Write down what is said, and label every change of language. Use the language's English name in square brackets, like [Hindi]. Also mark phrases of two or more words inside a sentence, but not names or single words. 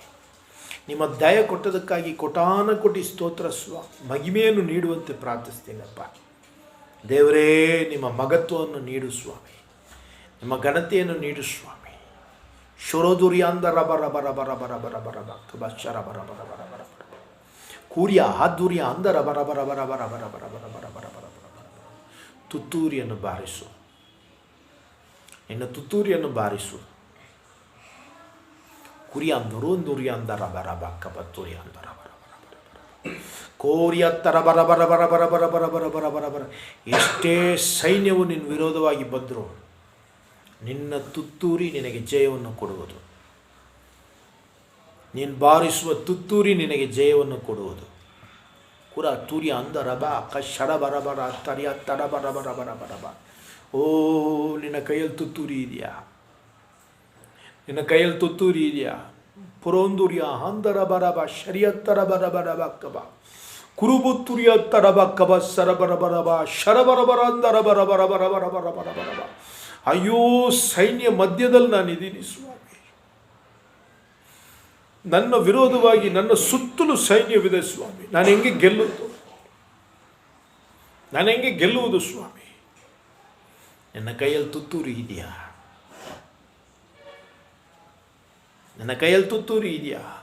[Kannada] ನಿಮ್ಮ ದಯ ಕೊಟ್ಟದಕ್ಕಾಗಿ ಕೋಟಿ ಸ್ತೋತ್ರ ಸ್ವಾಮಿ. ಮಹಿಮೆಯನ್ನು ನೀಡುವಂತೆ ಪ್ರಾರ್ಥಿಸ್ತೇನಪ್ಪ. ದೇವರೇ, ನಿಮ್ಮ ಮಗತ್ವವನ್ನು ನೀಡು ಸ್ವಾಮಿ, ನಿಮ್ಮ ಘನತೆಯನ್ನು ನೀಡು ಸ್ವಾಮಿ. ಶುರೋದುರ್ಯಾಂದ ರಬ ರಬ ರಬ ರಬ ರಬ ರಬ ರಬ ಶರ ಬರ ಬರ ಬರ ಬರ ಬರ ಕೂರ್ಯ ಹಾದುರ್ಯ ಅಂದರ ಬರ ಬರ ಬರ ಬರ ಬರ ಬರ ಬರ ಬರ ಬರ ಬರ ಬರ. ತುತ್ತೂರಿಯನ್ನು ಬಾರಿಸು, ನಿನ್ನ ತುತ್ತೂರಿಯನ್ನು ಬಾರಿಸು. ಕುರಿಯ ನುರುಂದುರ್ಯ ಅಂದರ ಬರ ಬಕ್ಕ ಬತ್ತೂರಿಯ ಅಂದರ ಬರ ಬರ ಬರ ಕೋರಿಯ ತರ ಬರ ಬರ ಬರ ಬರ ಬರ ಬರ ಬರ ಬರ ಬರ ಬರ. ಎಷ್ಟೇ ಸೈನ್ಯವು ನಿನ್ನ ವಿರೋಧವಾಗಿ ಬಂದರೂ ನಿನ್ನ ತುತ್ತೂರಿ ನಿನಗೆ ಜಯವನ್ನು ಕೊಡುವುದು. ನೀನು ಬಾರಿಸುವ ತುತ್ತೂರಿ ನಿನಗೆ ಜಯವನ್ನು ಕೊಡುವುದು. ಕುರ ತೂರ್ಯ ಅಂದರ ಬಾ ಕಶರ ಬರ ಬರ ತರಿಯ ತರ ಬರ ಬರ ಬರ ಬರ ಬರ. ಓ, ನಿನ್ನ ಕೈಯಲ್ಲಿ ತುತ್ತೂರಿ ಇದೆಯಾ? ನಿನ್ನ ಕೈಯಲ್ಲಿ ತುತ್ತೂರಿ ಇದೆಯಾ? ಪುರೋಂದುರ್ಯ ಅಂದರ ಬರ ಬಾ ಶರಿಯತ್ತರ ಬರ ಬರ ಬಕ್ಕಬ ಕುರುಬುತ್ತುರಿಯ ತರ ಬಕ್ಕಬ ಸರ ಬರ ಬರ ಬಾ ಶರ ಬರ ಬರ ಅಂದರ ಬರ ಬರ ಬರ ಬರ ಬರ ಬರ ಬರ ಬರ. ಅಯ್ಯೋ, ಸೈನ್ಯ ಮಧ್ಯದಲ್ಲಿ ನಾನಿದ್ದೀನಿ ಸ್ವಾಮಿ. ನನ್ನ ವಿರೋಧವಾಗಿ ನನ್ನ ಸುತ್ತಲೂ ಸೈನ್ಯವಿದೆ ಸ್ವಾಮಿ. ನಾನು ಹೆಂಗೆ ಗೆಲ್ಲುವುದು ಸ್ವಾಮಿ? ನನ್ನ ಕೈಯಲ್ಲಿ ತುತ್ತೂರಿ ಇದೆಯಾ? ನನ್ನ ಕೈಯಲ್ಲಿ ತುತ್ತೂರಿ ಇದೆಯಾ?